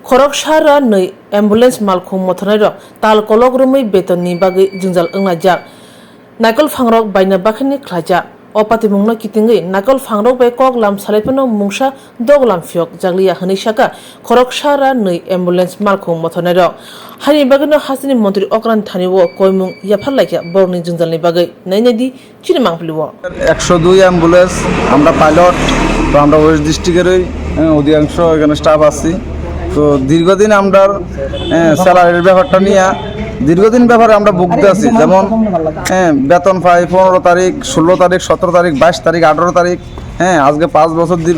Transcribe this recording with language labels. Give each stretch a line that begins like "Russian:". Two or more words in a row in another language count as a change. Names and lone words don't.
Kok Borok: खरकसारा नै एम्बुलेंस मालखौ मथनाय रक ताल कलक रुमै बेतननि बागै जोंजाल ओंनायजाक नायकल फांरक बायना बाखिनि ख्लाजा अपाति मुंनो कितिंगै नायकल फांरक बाय कक लाम सालायफोनो मुंसा दग लाम फियक जागलिया हनैसाका खरकसारा नै एम्बुलेंस मालखौ मथनाय रक हानि बागैनो हासिनि मन्त्रि अक्रान थानिवो कयमुं याफालायका बरनि जोंजालनि बागै नायनायदि चिनिमांफलिवो
Bangla: 102 অ্যাম্বুলেন্স আমরা পাইলট তো আমরা ওয়েস্ট ডিস্ট্রিক্টেরই অধিকাংশ এখানে স্টাফ আছি তো দীর্ঘদিন আমরা স্যালারির ব্যাপারটা নিয়ে দীর্ঘদিন ব্যাপারে আমরা ভুগতে আছি যেমন বেতন পাই 15 তারিখ 16 তারিখ 17 তারিখ 22 তারিখ 18 তারিখ আজকে 5 বছর দীর্ঘ